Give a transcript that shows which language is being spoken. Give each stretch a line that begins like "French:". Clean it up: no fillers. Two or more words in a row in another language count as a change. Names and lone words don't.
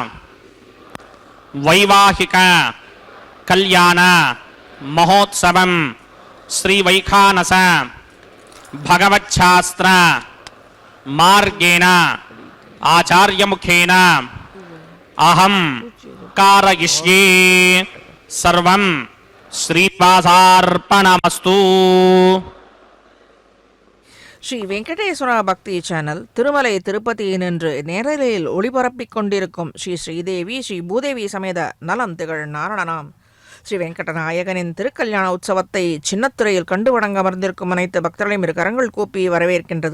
Sanskrit: वैवाहिक कल्याण महोत्सवं श्री वैखानस भगवच्छास्त्र मार्गेण आचार्य मुखेन अहं कारयिष्ये सर्वं श्रीनिवासार्पणमस्तु.
Tamil: ஸ்ரீ வெங்கடேஸ்வரா பக்தி சேனல் திருமலை திருப்பதியினின்று நேரலையில் ஒளிபரப்பிக் கொண்டிருக்கும் ஸ்ரீ ஸ்ரீதேவி ஸ்ரீ பூதேவி சமேத நலம் திகழ் நாரணனாம் ஸ்ரீ வெங்கடநாயகனின் திருக்கல்யாண உற்சவத்தை சின்னத்துறையில் கண்டு வணங்க அமர்ந்திருக்கும் அனைத்து பக்தர்களையும் இரு கரங்கள் கூப்பி வரவேற்கின்றது.